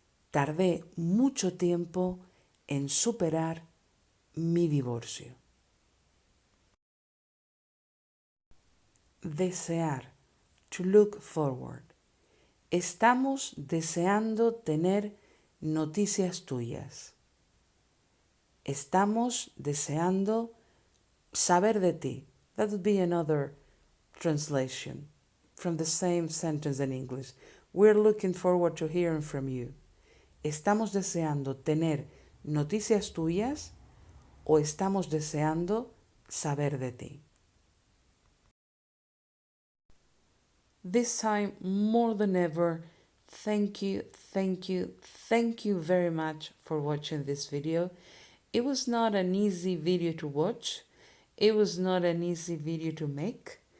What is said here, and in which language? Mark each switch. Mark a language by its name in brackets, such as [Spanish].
[Spanish] Tardé mucho tiempo en superar mi divorcio. Desear. [English] To look forward. [Spanish] Estamos deseando tener noticias tuyas. Estamos deseando saber de ti. [English] That would be another translation from the same sentence in English. We're looking forward to hearing from you. [Spanish] ¿Estamos deseando tener noticias tuyas o estamos deseando saber de ti? [English] This time more than ever, thank you, thank you, thank you very much for watching this video. It was not an easy video to watch. It was not an easy video to make.